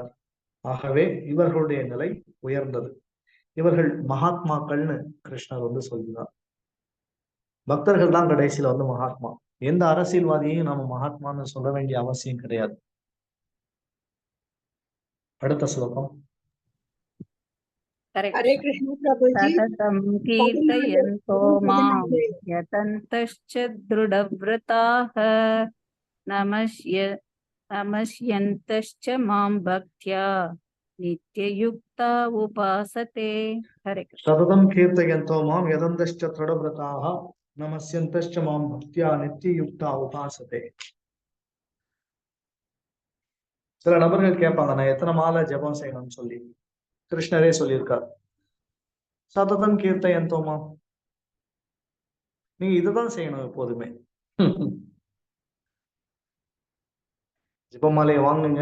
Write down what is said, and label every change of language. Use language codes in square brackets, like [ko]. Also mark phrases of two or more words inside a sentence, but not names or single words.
[ta] ஆகவே இவர்களுடைய நிலை உயர்ந்தது. இவர்கள் மகாத்மாக்கள்னு கிருஷ்ணர் வந்து சொல்கிறார். பக்தர்கள் தான் கடைசியில வந்து மகாத்மா. எந்த அரசியல்வாதியையும் நாம மகாத்மான்னு சொல்ல வேண்டிய அவசியம் கிடையாது. அடுத்த ஸ்லோகம். [hi] हरे कृष्ण प्रभु जी। [sa] सततं कीर्तयन्तो मां यतन्तश्च दृढव्रताः नमस्यन्तश्च मां भक्त्या नित्ययुक्ता उपासते. [hi] हरे कृष्ण. [sa] सततं कीर्तयन्तो मां यतन्तश्च दृढव्रताः नमस्यन्तश्च मां भक्त्या नित्ययुक्ता उपासते. [ta] சில நபர்கள் கேட்பாங்க, நான் எத்தனை மாலை ஜபம் செய்யணும்னு சொல்லி. கிருஷ்ணரே சொல்லியிருக்கார், [sa] सततं कीर्तयन्तो मा, [ta] நீங்க இதுதான் செய்யணும் எப்போதுமே. ஜபமாலையை வாங்குங்க.